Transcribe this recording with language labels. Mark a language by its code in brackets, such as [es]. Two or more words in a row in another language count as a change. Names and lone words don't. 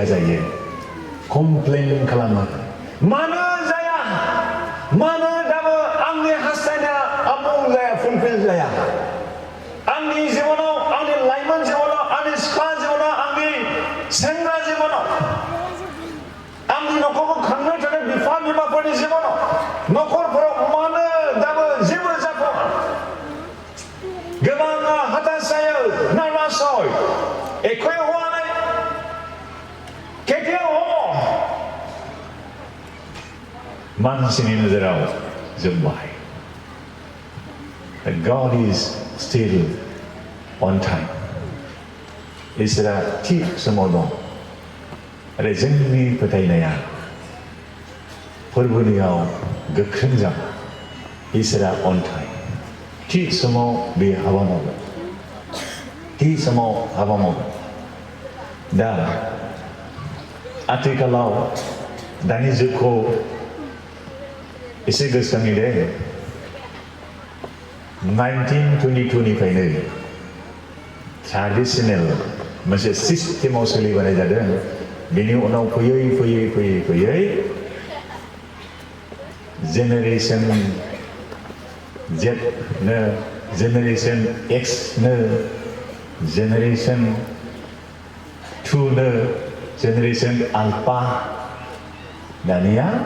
[brx] जायो कमप्लेन खालामो मानो जाया मानो दाबो आंनि हास्थायनाया आबुं जाया फुलफिल जाया आंनि जिबनाव आंनि लाइमोन जिबनाव आंनि सिख्ला जिबनाव आंनि सेंग्रा जिबनाव आंनि न'खरखौ खांनो थाखाय बिफा बिमाफोरनि जिबनाव न'खरफोराव मानो दाबो जेबो जाथ'वा गोबाङा हताश जायो नार्भास [as] হয় একোৱে হোৱা নাই কেতিয়া হ'ব [brx] मानसिनि नोजोराव जोबबाय [en] God is still on time [brx] इसोरा थि समाव दं आरो जोंनि फोथायनाया फोरबोनियाव गोख्रों जाबाय इसोरा [en] on time [brx] थि समाव बे हाबा मावगोन थि समाव हाबा मावगोन दा आथिखालाव दानि जुगखौ एसे गोसोखांनि दे 1922 निफ्रायनो ट्रेडिशनेल मोनसे सिस्टेमाव सोलिबोनाय जादों बेनि उनाव फैयै जेनेरेशन Z नो जेनेरेशन X नो जेनेरेशन 2 नो जेनेरेशन आल्फा दानिया